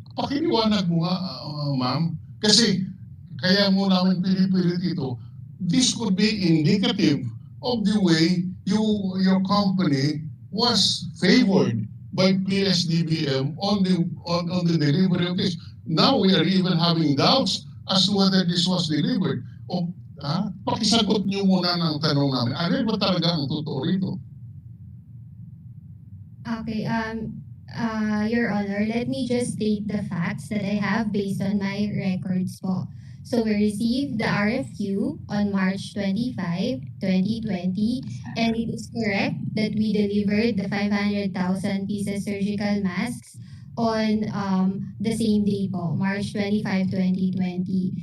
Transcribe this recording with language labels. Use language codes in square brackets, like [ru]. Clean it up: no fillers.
[tl] Pakiniwanag mo nga, ma'am. Kasi, kaya mo namin pinipilit ito, [en] this could be indicative of the way your company was favored by PSDBM on the delivery of this. Now we are even having doubts as to whether this was delivered. [tl] Pakisagot niyo muna ng tanong namin. Ano ba talaga ang totoo rito? [en] Okay, Your Honor, let me just state the facts that I have based on my records po. So we received the RFQ on March 25, 2020, and it is correct that we delivered the 500,000 pieces surgical masks on the same day po, March 25, 2020.